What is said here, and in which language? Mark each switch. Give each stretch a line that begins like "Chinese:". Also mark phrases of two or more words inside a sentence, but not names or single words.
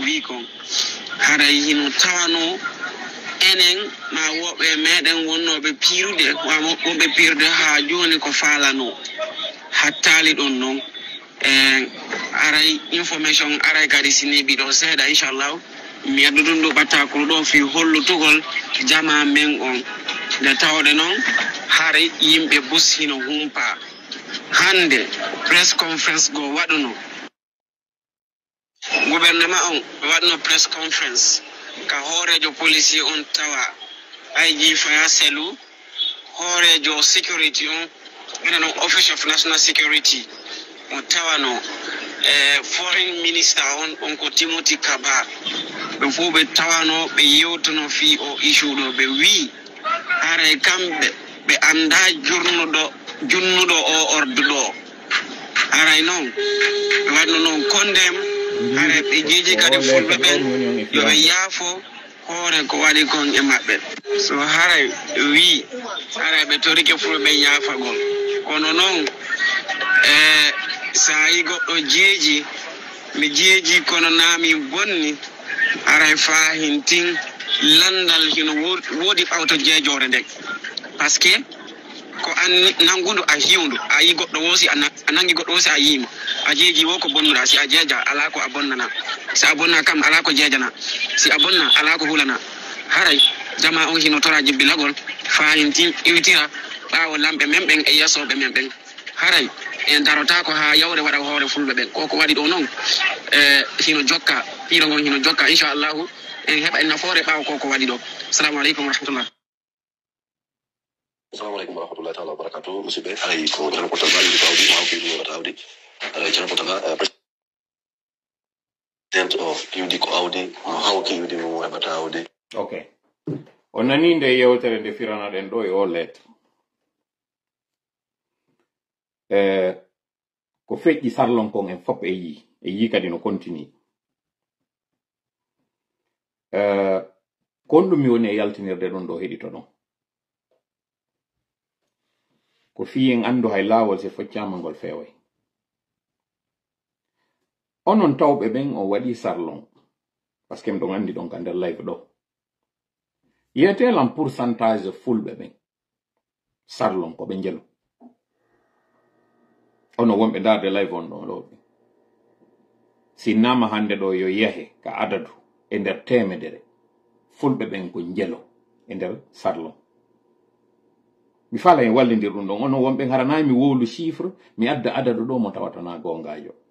Fula: wi kon haray hino tawano enen ma woɓɓe meɗen wonnoɓe piirude wonɓe piirude ha joni ko falano hattali ɗon noon aray information aray kadi siniɓi ɗo seeɗa inchallah mi addu ɗum ɗo ɓattakuru ɗo fi hollutugol jama men on nde tawde noon hare yimɓe bus hino humpa hande
English: press conference
Fula: go waɗuno gouvernement on waɗno
English: press conference
Fula: ka hoorejo police on tawa IG Faya Selu hoorejo security on ina no
English: office of national security
Fula: on tawano
English: foreign minister
Fula: on ko Timothy Kaba ɓe fof ɓe tawano ɓe yewtono fi o issue ɗo ɓe wi hare kamɓe ɓe anda junnuɗo o ordu ɗo haray noon ɓe waɗno noon kondem hare ɓe jeeji kadi fulɓe ɓen yoɓe yaafo hoore ko waɗi kon e maɓɓe so haray wi haray ɓe torike fulɓe ɓen yaafagol kono noon sa yi goɗɗo jeeji mi jeeji kono naami bonni haray fahintin landal hino woodi ɓawto jeejore ndek
French: par ce que
Fula: ko an nangudu a hiwndu a yi goɗɗo woosi a nangi goɗɗo woosi a yiimo a jeeji wo ko bonnuɗa si a jeeja ala ko a bonnana si a bonna kam ala ko jeejana si a bonna ala ko hulana haray jama on hino tora jibbilagol fahintin iwtira ɓaawo lamɓe men ɓen e yasoɓe men ɓen haray en darota ko ha yawre waɗa hoore fulɓe ɓen koko waɗi ɗo noon hino jokka piiro ngon hino jokka inchallahu en heɓa en nafoore ɓaawo koko waɗi ɗo.
Arabic: السلام عليكم ورحمة الله. السلام عليكم ورحمة الله تعالى وبركاته.
Fula: Musibe ay ko tan ko tabali ko awdi ma ko ni wata awdi tan ko taga
English: president of
Fula: yudi ko awdi haw ki yudi mo hebata awdi. Okay, on nani nde yewtere nde firana den do e o lettre ko feƴƴi sarlon kon en fop e yi kadi no continue kon ɗum mi woni e yaltinirde ɗon ɗo heɗito ɗon ko fi en andu hay laawol se foccama ngol feway onon tawɓe ɓen o waɗi sarlon
French: par ce que
Fula: mi ɗon andi ɗon ka nder live ɗo yiyetelan pourcentage fulɓe ɓen sarlon ko ɓe njelo ono wonɓe darde live on ɗon ɗo sinnama hande ɗo yo yahe ka adadu e nder temedere fulɓe ɓen ko njelo e nder sarlon mi fala en wallidir ɗum ɗon ono wonɓe haranayi mi wowlu chiffre mi adda adadu ɗo mo tawatana gongajo